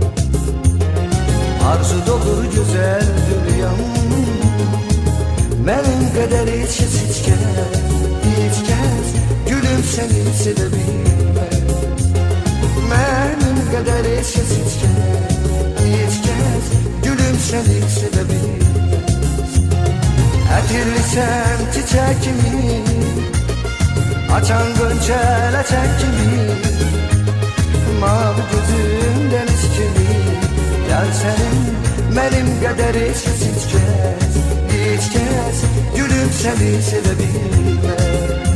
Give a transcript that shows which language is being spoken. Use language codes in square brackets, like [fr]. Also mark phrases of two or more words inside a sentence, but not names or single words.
[tr] Arzu dolu güzel dünyam, benim kadar hiç kez gülüm senin sebebin. sessiz hiç kez gülüm seni sevebilmez. [az] Ətirlisən çiçək kimi, açan gönçələçək kimi, mavi gözün deniz kimi. Yar sənin mənim qədər heç kəs gülüm səni sevebilmez.